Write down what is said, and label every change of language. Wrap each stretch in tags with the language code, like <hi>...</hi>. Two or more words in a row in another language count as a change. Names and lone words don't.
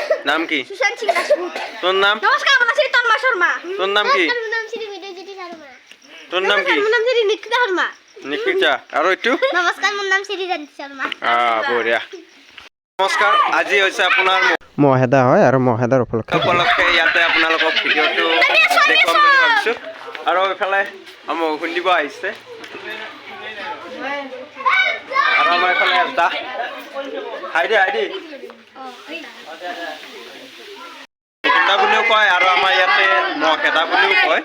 <bn>নাম কি? সুশান্ত সিং রাজপুত। তোর নাম? নমস্কার, আমার নাম শ্রী তন্ময় শর্মা। তোর নাম কি? আমার নাম শ্রী বিদ্যাজ্যোতি শর্মা। তোর নাম কি? আমার নাম শ্রী নিকিতা শর্মা। নিকিতা আর একটু? নমস্কার, আমার নাম শ্রী জানতি শর্মা। বঢ়িয়া।</bn> <as>নমস্কাৰ, আজি হৈছে আপোনাৰ মহেদা হয় আৰু মহেদাৰ উপলক্ষে ইয়াতে আপোনালোকক ভিডিঅ'টো দেখুৱাম বুলি ভাবিছোঁ। আৰু এইফালে আমাৰ খুন্দিব আহিছে আৰু আমাৰ এইফালে এটা হাইদি বুলিও কয় আৰু আমাৰ ইয়াতে খেদা বুলিও কয়।</as>